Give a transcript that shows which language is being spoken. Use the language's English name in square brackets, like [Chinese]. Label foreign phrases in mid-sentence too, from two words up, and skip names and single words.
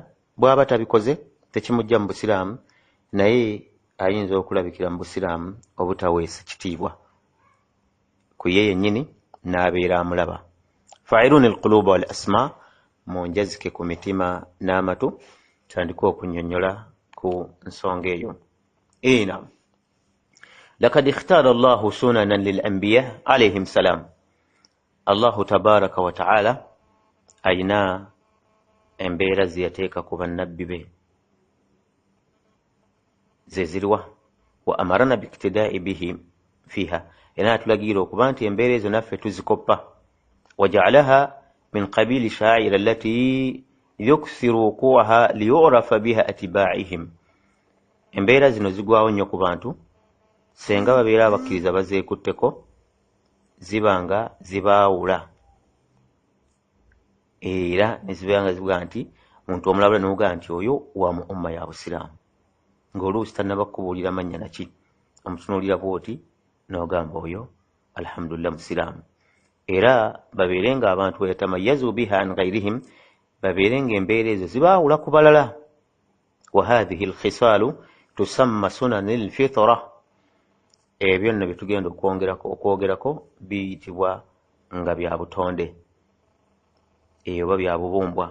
[Ganda] Bw'aba tabikoze tekimujja mu busiraamu, naye ayinza okulabikira mu busiraamu obutaweesa kitiibwa ku ye yennyini n'abeera amulaba. [Arabic] فاعلون القلوب والأسماع, [Ganda] munjazike ku mitima n'amatu. Tandika okunnyonnyola ku nsonga eyo. [Arabic] نعم، لقد اختار الله سننا للأنبياء عليهم السلام. الله تبارك وتعالى [Ganda] ayina embeera ze yateeka ku bannabbi be ze ziriwa, [Arabic] وأمرنا بالاقتداء به فيها, [Ganda] era atulagira okuba nti embeera ezo naffe tuzikoppa. [Arabic] وجعلها من قبيل الشعائر التي يكثر وقوعها ليعرف بها أتباعهم. [Ganda] embeera zino zigwawo nnyo ku bantu senga babeera abakkiriza bazeekutteko zibanga zibaawula era ne zibanga zivuga nti muntu omulabula nemuga nti oyo wa mu umma ya busiraamu ng'oluusi tannabakubuulira mannya naki omutunuulira bwoti n'ogamba oyo alhamdulillah musiraamu. era babeere nga abantu [Arabic] ويتميزوا بها عن غيرهم [Ganda] babeere nga embeera ezo zibaawula ku balala. [Arabic] وهذه الخصال تسمى سنن الفطرة. [Ganda] ebyo nno byetugenda okwogerako biyitibwa nga bya butonde oba bya bubumbwa.